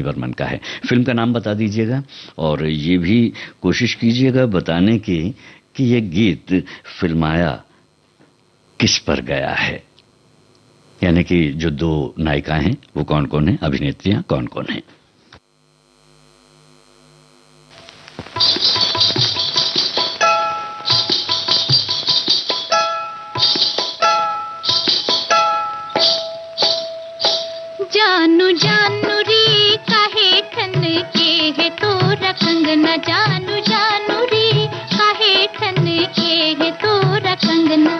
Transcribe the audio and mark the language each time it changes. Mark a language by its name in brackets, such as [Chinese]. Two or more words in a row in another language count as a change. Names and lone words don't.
[Hindi] बर्मन का है। फिल्म का नाम बता दीजिएगा और ये भी कोशिश कीजिएगा बताने की कि ये गीत फिल्माया किस पर गया है, यानी कि जो दो नायिकाएं हैं वो कौन कौन है, अभिनेत्रियां कौन कौन है। जानू जानू रे काहे ठन के है तोरा कंगना, जानू जानू रे काहे ठन के है तोरा कंगना।